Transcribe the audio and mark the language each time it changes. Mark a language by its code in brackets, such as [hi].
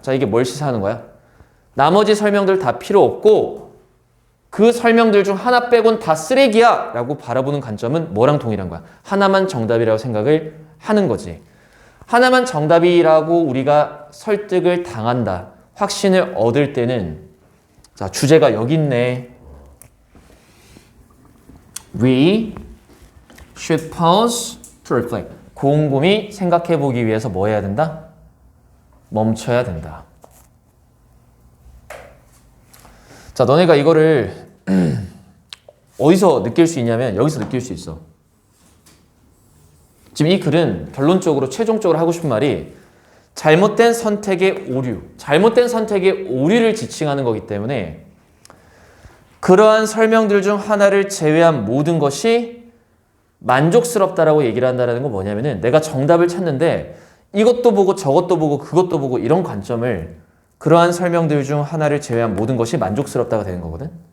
[ko] 자, 이게 뭘 시사하는 거야? 나머지 설명들 다 필요 없고 그 설명들 중 하나 빼곤 다 쓰레기야 라고 바라보는 관점은 뭐랑 동일한 거야? 하나만 정답이라고 생각을 하는 거지. 하나만 정답이라고 우리가 설득을 당한다. 확신을 얻을 때는 자, 주제가 여기 있네. [en] We should pause to reflect. [ko] 곰곰이 생각해 보기 위해서 뭐 해야 된다? 멈춰야 된다. 자, 너네가 이거를 어디서 느낄 수 있냐면 여기서 느낄 수 있어. 지금 이 글은 결론적으로 최종적으로 하고 싶은 말이 잘못된 선택의 오류, 잘못된 선택의 오류를 지칭하는 거기 때문에 그러한 설명들 중 하나를 제외한 모든 것이 만족스럽다라고 얘기를 한다는 건 뭐냐면은 내가 정답을 찾는데 이것도 보고 저것도 보고 그것도 보고 이런 관점을 그러한 설명들 중 하나를 제외한 모든 것이 만족스럽다가 되는 거거든.